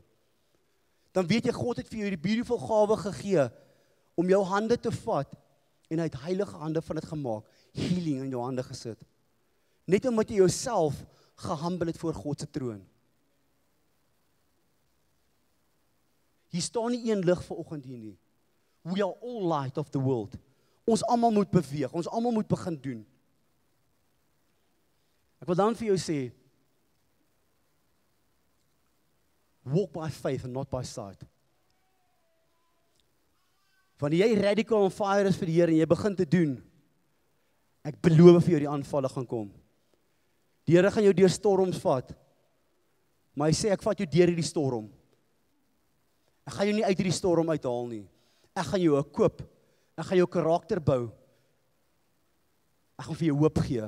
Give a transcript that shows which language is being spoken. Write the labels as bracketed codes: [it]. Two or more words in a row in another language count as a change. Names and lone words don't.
[af] Dan weet jy, God het vir jou die beautiful gawe gegee, om jou hande te vat, en hy het heilige hande van dit gemaak, healing in jou hande gesit. Net omdat jy jouself gehumble het voor God se troon. Hier staan nie een lig vanoggend hier nie. [en] We are all light of the world. [af] Ons almal moet beweeg, ons almal moet begin doen. Ek wil dan vir jou sê, [en] walk by faith and not by sight. [af] Wanneer jy [en] radical on fire [af] is vir die Here en jy begin te doen, ek beloof vir jou die aanvalle gaan kom. Die Here gaan jou deur storms vat, maar hy sê ek vat jou deur hierdie storm. Ek gaan jou nie uit hierdie storm uithaal nie. Ek gaan jou equip, ek gaan jou karakter bou, ek gaan vir jou hoop gee.